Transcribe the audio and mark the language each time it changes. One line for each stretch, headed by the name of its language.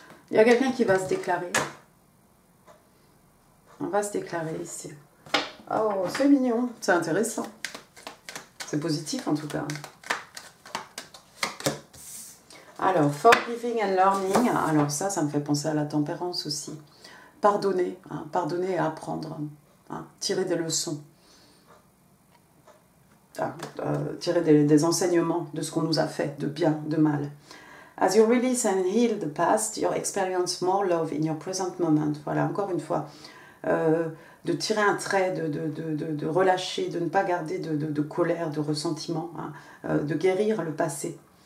French: Il y a quelqu'un qui va se déclarer. On va se déclarer ici. Oh, c'est mignon. C'est intéressant. C'est positif en tout cas. Alors,
English: forgiving and learning.
French: Alors ça me fait penser à la tempérance aussi. Pardonner. Hein, pardonner et apprendre. Hein, tirer des leçons. Hein, tirer des enseignements de ce qu'on nous a fait, de bien, de mal.
English: As you release and heal the past, you experience more love in your present moment.
French: Voilà, encore une fois. De tirer un trait, de relâcher, de ne pas garder de colère, de ressentiment, hein, de guérir le passé.